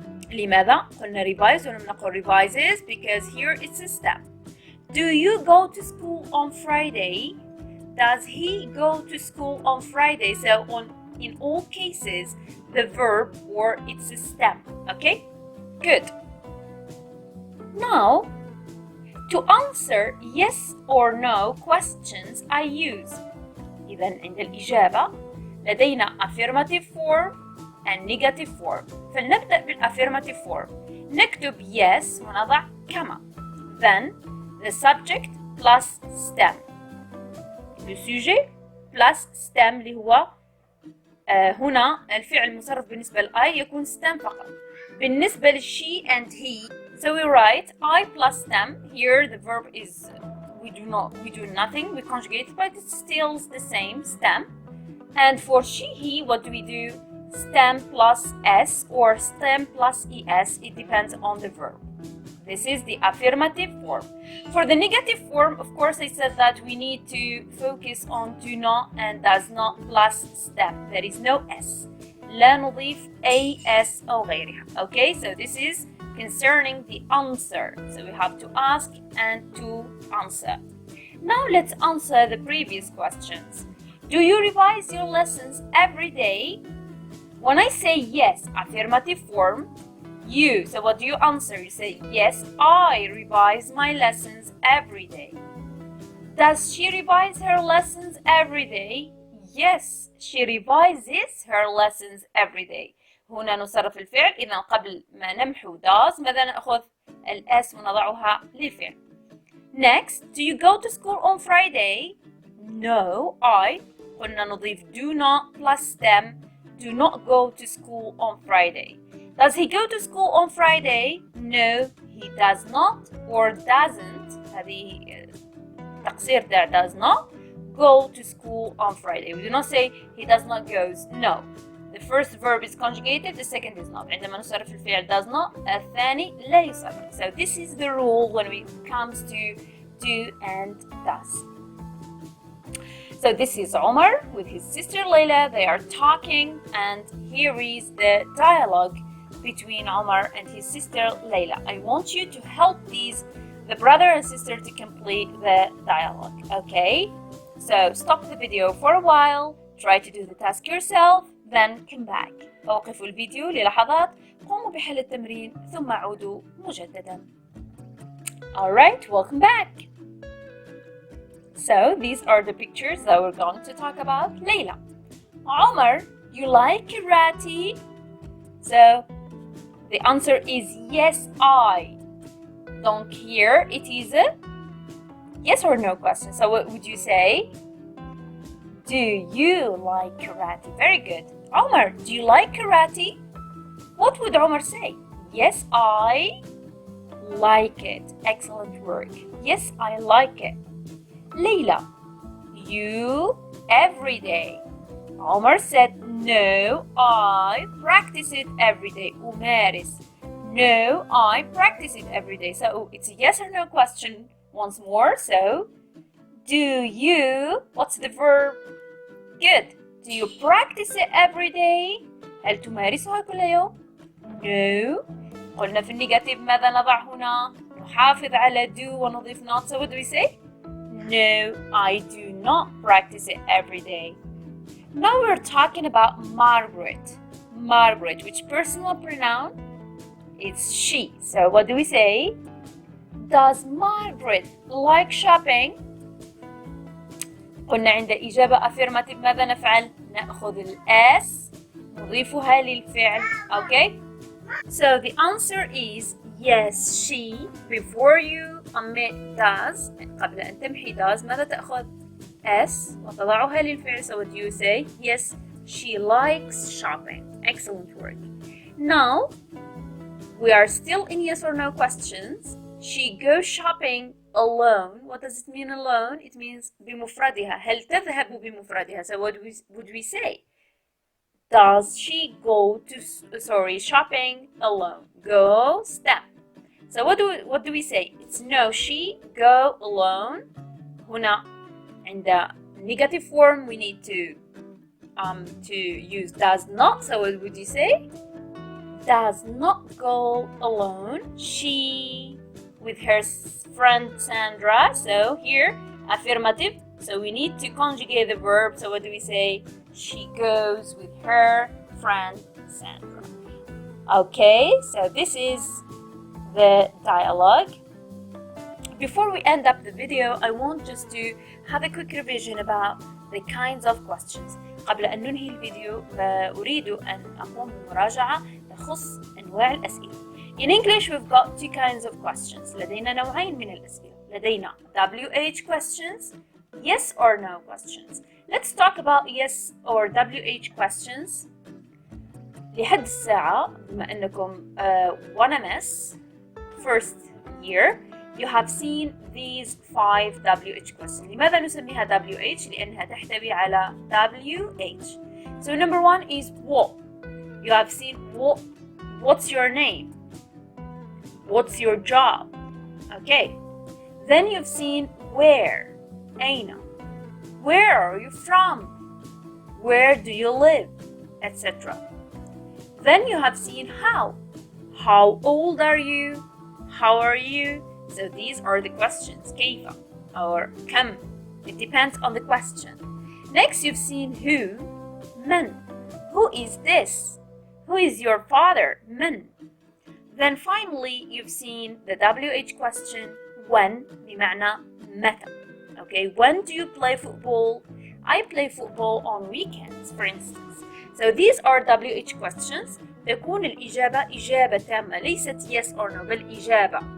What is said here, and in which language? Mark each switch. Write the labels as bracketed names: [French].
[Arabic] لماذا قلنا revise ولم نقل revises? [English] Because here it's a stem. Do you go to school on Friday? Does he go to school on Friday? So in all cases the verb or it's a stem. Okay? Good. Now to answer yes or no questions I use. [Arabic] إذا عند الإجابة لدينا [English] affirmative form and negative form. [Arabic] فلنبدأ بالaffirmative form. نكتب yes ونضع كما. [English] Then the subject plus stem. [French] Le sujet [Arabic] plus stem اللي هو هنا الفعل مصرف بالنسبة لI يكون stem فقط. بالنسبة للشي [English] and he, so we write I plus stem. Here the verb is we do nothing, we conjugate, but it's still the same stem. And for she, he, what do we do? Stem plus s or stem plus es. It depends on the verb. This is the affirmative form. For the negative form, of course, I said that we need to focus on do not and does not plus stem. There is no s. [Arabic] لا نضيف as أو غيرها. [English] Okay, so this is concerning the answer. So we have to ask and to answer. Now let's answer the previous questions. Do you revise your lessons every day? When I say yes, affirmative form, you. So what do you answer? You say, yes, I revise my lessons every day. Does she revise her lessons every day? Yes, she revises her lessons every day. [Arabic] هنا نصرف الفعل. إذا قبل ما نمحو does ماذا نأخذ؟ الأس ونضعها للفعل. [English] Next, do you go to school on Friday? No, I. [Arabic] قلنا نضيف [English] do not plus stem. Do not go to school on Friday. Does he go to school on Friday? No, he does not or doesn't. [Arabic] هذه تقصير there. [English] Does not go to school on Friday. We do not say he does not goes. No. The first verb is conjugated, the second is not. [Arabic] عندما نصرف الفعل [English] does not [Arabic] الثاني لا يصرف. [English] So this is the rule when it comes to do and does. So So this is Omar with his sister Layla. They are talking, and here is the dialogue between Omar and his sister Layla. I want you to help the brother and sister to complete the dialogue, okay? So stop the video for a while, try to do the task yourself, then come back. [Arabic] أوقفوا الفيديو للحظات، قوموا بحل التمرين ثم عودوا مجددا. [English] Alright, welcome back. So these are the pictures that we're going to talk about. Layla, Omar, you like karate? So the answer is yes, I. Donc here it is a yes or no question. So what would you say? Do you like karate? Very good. Omar, do you like karate? What would Omar say? Yes, I like it. Excellent work. Yes, I like it. Layla, you every day. Omar said, no, I practice it every day. [Arabic] أمارس. [English] No, I practice it every day. So it's a yes or no question once more. So, do you, what's the verb? Good. Do you practice it every day? [Arabic] هل تمارسها كل يوم؟ No. قلنا في النيجاتيف ماذا نضع هنا؟ نحافظ على do ونضيف not. [English] So what do we say? No, I do not practice it every day. Now we're talking about Margaret. Margaret, which personal pronoun? It's she. So what do we say? Does Margaret like shopping? [Arabic] قلنا عند إجابة affirmative ماذا نفعل؟ نأخذ S نضيفها للفعل. [English] Okay? So the answer is yes, she. Before you omit does, [Arabic] قبل أن تمحي does, ماذا تأخذ؟ S وتضعها للفعل. [English] So what do you say? Yes, she likes shopping. Excellent work. Now, we are still in yes or no questions. She goes shopping alone. What does it mean alone? It means [Arabic] بمفردها. هل تذهب بمفردها? [English] So what would we say? Does she go to shopping alone? Go step. So what do we say? It's no, she go alone. [Arabic] هنا عند [English] negative form we need to use does not. So what would you say? Does not go alone. She with her friend Sandra. So here affirmative. So we need to conjugate the verb. So what do we say? She goes with her friend Sandra. Okay, so this is the dialogue. Before we end up the video, I want just to have a quick revision about the kinds of questions. [Arabic] قبل أن ننهي الفيديو أريد أن أقوم بمراجعة تخص أنواع الأسئلة. [English] In English we've got two kinds of questions. [Arabic] لدينا نوعين من الأسئلة. لدينا [English] WH questions, yes or no questions. Let's talk about yes or WH questions. [Arabic] لحد الساعة بما أنكم [English] 1MS first year, you have seen these 5 WH questions. [Arabic] لماذا نسميها WH؟ لأنها تحتوي على WH. [English] So number 1 is what. You have seen what. What's your name? What's your job? Okay. Then you've seen where. [Arabic] أين. [English] Where are you from? Where do you live? Etc. Then you have seen how. How old are you? How are you? So these are the questions. [Arabic] كيف or كم. [English] It depends on the question. Next you've seen who. [Arabic] من. [English] Who is this? Who is your father? [Arabic] من. [English] Then finally you've seen the WH question. [Arabic] When بمعنى متى. [English] Okay, when do you play football? I play football on weekends, for instance. So these are WH questions. [Arabic] تكون الإجابة إجابة تامة ليست [English] yes or no [Arabic] بل إجابة.